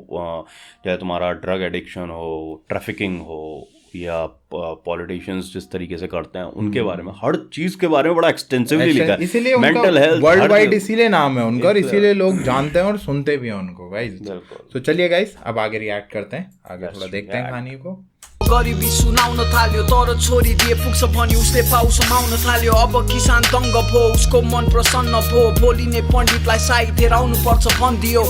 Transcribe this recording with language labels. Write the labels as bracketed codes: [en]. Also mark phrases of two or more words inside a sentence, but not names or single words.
[hi] चाहे तुम्हारा [en] drug addiction [hi] हो, ट्रैफिकिंग हो, या पॉलिटिशियंस जिस तरीके से करते हैं उनके बारे में, हर चीज के बारे में बड़ा एक्सटेंसिवली लिखा है। इसीलिए [en] mental health worldwide [hi] इसीलिए नाम है उनका, और इसीलिए लोग जानते हैं और सुनते भी हैं उनको गाइस। तो चलिए गाइस अब आगे रिएक्ट करते हैं, आगे थोड़ा देखते हैं कहानी को। [ne] गरिबी सुनाउन थाल्यो तर छोरी दिए पुग्छ भनी उसले पाउ समाउन थाल्यो। अब किसान दङ्ग भो, उसको मन प्रसन्न भो, भोलिने पण्डितलाई साहित्य राउनु पर्छ भनिदियो।